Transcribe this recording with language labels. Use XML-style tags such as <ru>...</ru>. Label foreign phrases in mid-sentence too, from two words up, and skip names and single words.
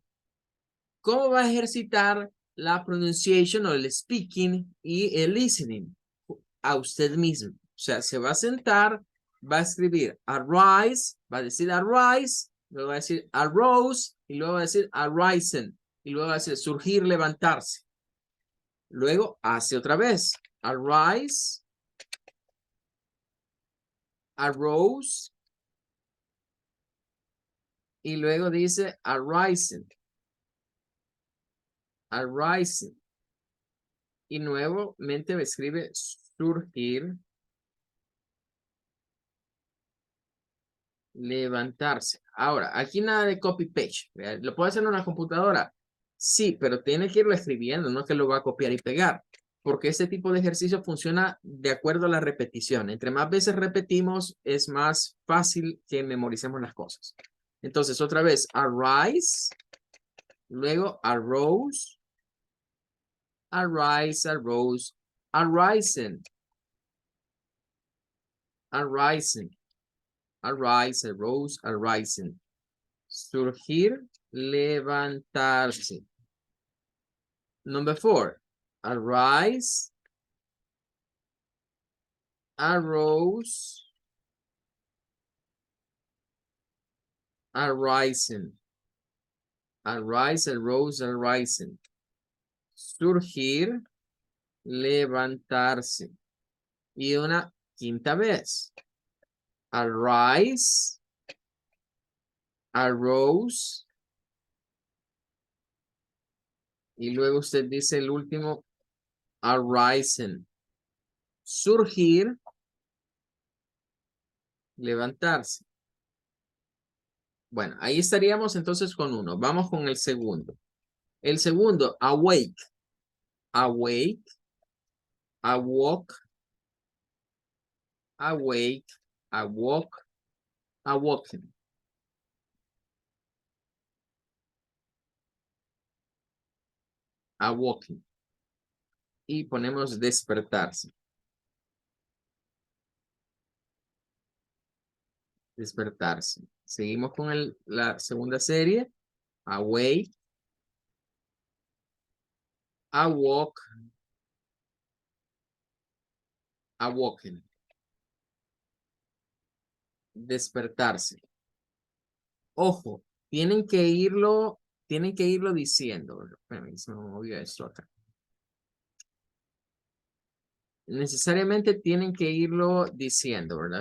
<es>¿Cómo va a ejercitar la pronunciation o el speaking y el listening? A usted mismo. O sea, se va a sentar, va a escribir arise, va a decir arise, luego va a decir arose y luego va a decir arisen y luego va a decir surgir, levantarse. Luego hace otra vez</es> <en>arise, arose</en> <es>y luego dice</es> <en>arisen, arisen.</en> <es>Y nuevamente escribe surgir, levantarse. Ahora, aquí nada de copy-paste. ¿Lo puede hacer en una computadora? Sí, pero tiene que irlo escribiendo, no es que lo va a copiar y pegar. Porque este tipo de ejercicio funciona de acuerdo a la repetición. Entre más veces repetimos, es más fácil que memoricemos las cosas. Entonces, otra vez, arise, luego</es> <en>arose, arise, arose, arisen, arisen, arise, arose, arisen.</en> <es>Surgir, levantarse.</es> <en>Number 4, arise, arose, arisen. Arise, arose, arisen.</en> <es>Surgir, levantarse. Y una quinta vez.</es> <en>Arise, arose.</en> <es>Y luego usted dice el último, arisen. Surgir, levantarse. Bueno, ahí estaríamos entonces con uno. Vamos con el segundo. El segundo,</es> <en>awake. Awake, awoke, awake, awoke, awoken. Awoken.</en> <es>Y ponemos despertarse. Despertarse. Seguimos con la segunda serie.</es> <en>Awake, awoke, awoken.</en> <es>Despertarse. Ojo, tienen que irlo diciendo. Espérame, se me movió esto acá. Necesariamente tienen que irlo diciendo, ¿verdad?</es>